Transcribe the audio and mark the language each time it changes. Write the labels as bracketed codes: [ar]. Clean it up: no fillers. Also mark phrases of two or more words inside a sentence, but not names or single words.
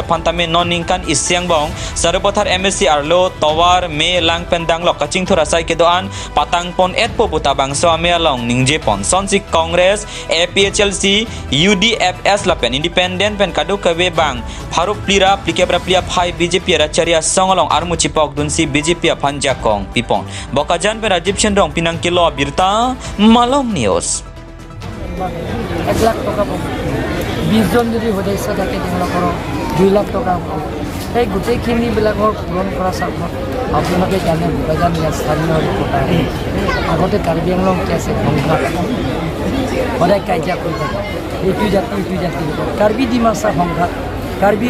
[mjw] Pantame Non Ningkan Isyang Bong Sarupothar MSC Arlo Tawar Me Lang Pendang Lok Kaching Thora Sai Kedoan Patang Pon Etpo Puta Bangso Mielong Ningje Pon Sonsi Congress APHLC UDFS Lapen Independent Pen Kadu Kawe Bang Harup Plira Plikebra Plia Phai BJP Ratcharia Song Along Armu Chipok Dunsi BJP Panja Kong Pipon Bokajan pen Rajib Chendrong Pinang Kilo Birta Malong News [as] 1 লাখ টাকা পাব 20 জন যদি সদস্য থাকে তেওঁলোকৰ 2 লাখ টাকা পাব এই গোটেইখিনিবিলাকৰ পূৰণ কৰা স্বাৰ্থত আপোনালোকে জানে বকাজান স্থানীয় ৰিপৰ্টাৰ আগতে কাৰ্বি আংলং কেছে সংঘাত সদায় কাজিয়া কৰি থাকে এইটো জাতি কাৰ্বি ডিমাচা সংঘাত কাৰ্বি